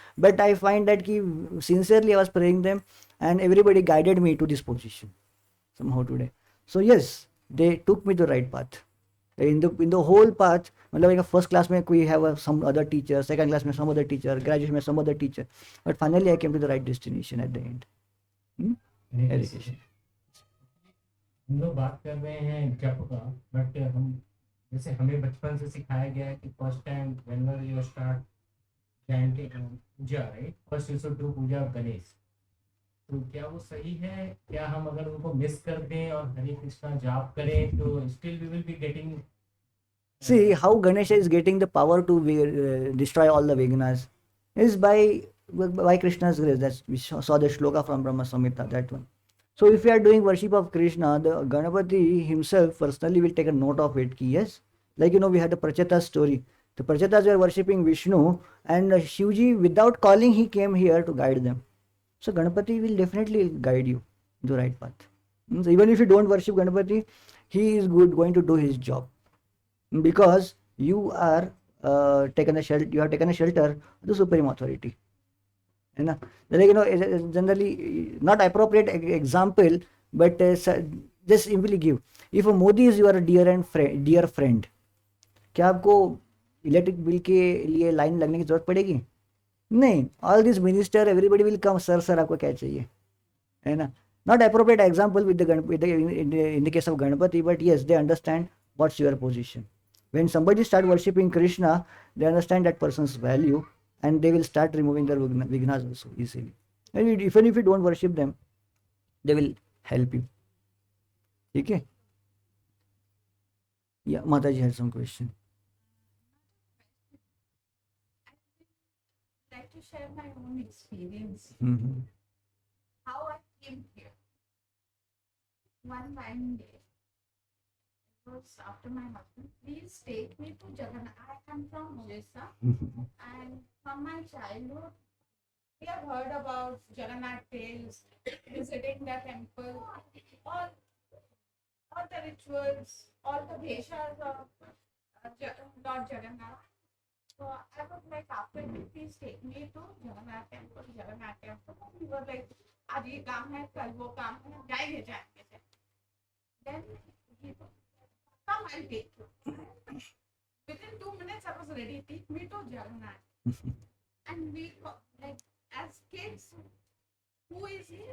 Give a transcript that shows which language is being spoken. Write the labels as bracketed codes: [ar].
[en] But I find that sincerely I was praying them, and everybody guided me to this position somehow today. So yes, they took me to the right path. In the whole path, मतलब like first class में कोई have some other teacher, second class में some other teacher, graduation में some other teacher, but finally I came to the right destination at the end. Education. [hi] हम लोग बात कर रहे हैं जप का, बट हम जैसे हमें बचपन से सिखाया गया है कि [en] First time whenever you start chanting puja, right, first you should do puja of Ganesh. [hi] तो क्या वो सही है? क्या हम अगर उनको मिस कर दें और हरे कृष्णा जाप करें तो [en] Still we will be getting? See how Ganesha is getting the power to destroy all the Vignas is by Krishna's grace. That's we saw the shloka from Brahma Samhita, that one. So if we are doing worship of Krishna, the Ganapati himself personally will take a note of it. Ki yes, like we had the Pracheta story. The Prachetas were worshipping Vishnu, and Shivji, without calling, he came here to guide them. So Ganapati will definitely guide you to the right path. So even if you don't worship Ganapati, he is going to do his job, because you are taken a shelter. You have taken a shelter of the supreme authority. [hi] है ना? [en] Like generally not appropriate example, but just simply give. If a Modi is your dear friend, [hi] क्या आपको electric bill के लिए line लगने की जरूरत पड़ेगी? नहीं. [en] all this minister everybody will come, sir [hi] आपको क्या चाहिए, है ना? [en] Not appropriate example with in the case of Ganapati, but yes, they understand what's your position. When somebody start worshipping Krishna, they understand that person's value, and they will start removing their vignas also easily. And even if you don't worship them, they will help you. Okay? Yeah, Mataji had some question. I'd like to share my own experience. Mm-hmm. How I came here. One fine day, it was after my husband, please take me to Jagannath. I come from Odisha, and from my childhood, we have heard about Jagannath tales, visiting the temple, all the rituals, all the bheshas of Lord Jagannath. So I was like, after you, please take me to Jagannath temple. We were like, [hi] आज ये काम है, कल वो काम है, जाएंगे. [en] Then he told, come, I'll take you. Within 2 minutes, I was ready. Take me to Jagannath. And we, like, as kids, who is he?